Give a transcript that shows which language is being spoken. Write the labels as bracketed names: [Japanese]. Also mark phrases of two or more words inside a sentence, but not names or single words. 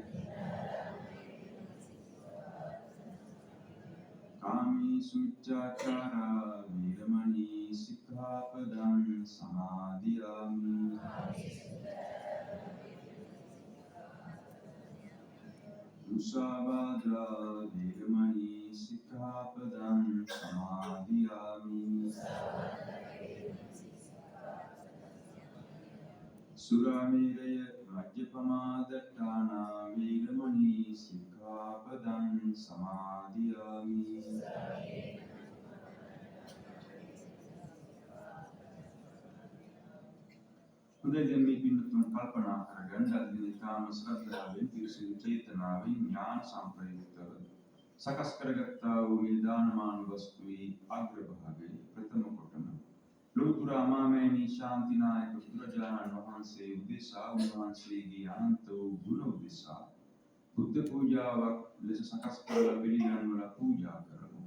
[Pali] कामेषु मिथ्याचारा वीरमणि सिक्खापदं समादियामि මුසාවාදා වේරමණී සික්ඛාපදං සමාදියාමි. සුරාමේරය මජ්ජපමාදට්ඨානා වේරමණී සික්ඛාපදං සමාදියාමි. [Sinhala] හොඳයි, දැන් මේ පින්නතුන් කල්පනා කරගන්න අද දින තාම ශ්‍රද්ධාවෙන් පිරිසිදු චේතනාවෙන් ඥාන සම්ප්‍රයුක්තව සකස් කරගත්තා වූ මේ දානමාන වස්තුවේ අග්‍රභාගයේ ප්‍රථම කොටම ලෝතුර අමාමෑණී ශාන්තිනායක බුදුරජාණන් වහන්සේ උදෙසා උන්වහන්සේගේ අනන්ත වූ ගුණ උදෙසා බුද්ධ පූජාවක් ලෙස සකස් කරලා පිළිගන්වලා පූජා කරමු.